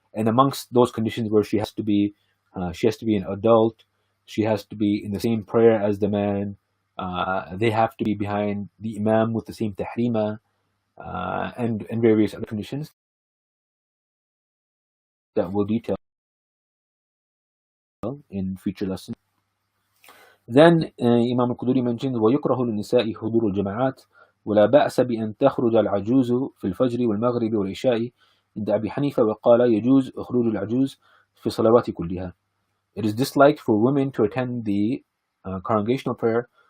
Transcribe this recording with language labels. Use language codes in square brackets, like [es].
[en] And amongst those conditions where she has to be an adult, she has to be in the same prayer as the man, they have to be behind the imam with the same tahrima, and various other conditions that we'll detail in future lessons. Then Imam al-Quduri mentions [ar] وَيُكْرَهُ لِلنِّسَاءِ حُضُورُ الْجَمَاعَاتِ وَلَا بَأْسَ بِأَنْ تَخْرُجَ الْعَجُوزُ فِي الْفَجْرِ وَالْمَغْرِبِ وَالْعِشَاءِ عند أبي حنيفة وقال يجوز خروج العجوز في الصلوات كلها. [en] It is disliked for women to attend the congregational prayer.